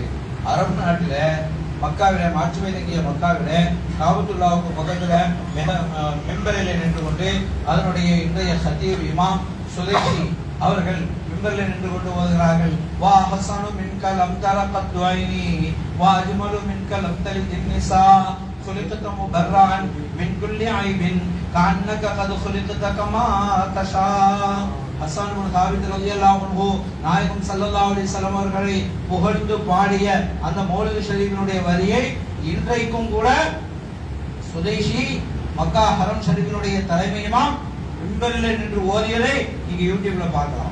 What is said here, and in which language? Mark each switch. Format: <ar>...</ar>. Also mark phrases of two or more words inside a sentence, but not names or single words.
<ta>அரபு நாட்டில மக்காவில மாட்சிமை தங்கிய மக்காவில காபத்துல்லாவுக்கு பக்கத்துல மெம்பரிலே நின்று கொண்டு அதனுடைய இன்றைய சத்தீப் இமாம் சுதைசி அவர்கள் மெம்பரில் நின்று கொண்டு ஓதுகிறார்கள்.</ta> <ar>وأحسن منك لم ترقط عيني وأجمل منك لم تلد النساء خلقت مبرعا من كل عيب كأنك قد خلقت كما تشاء.</ar> <ta>ஹஸன் இப்னு தாபித்</ta> <ar>رضي الله عنه</ar> <ta>நாயகம்</ta> <ar>صلى الله عليه وسلم</ar> <ta>அவர்களை புகழ்ந்து பாடிய அந்த மௌலித் ஷரீஃபினுடைய வரியை இன்றைக்கும் கூட சுதைஷி மக்கா ஹரம் ஷரீஃபினுடைய தலைமை இமாம் மிம்பரிலே நின்று ஓதியதை நீங்க யூடியூப்ல பார்க்கலாம்.</ta>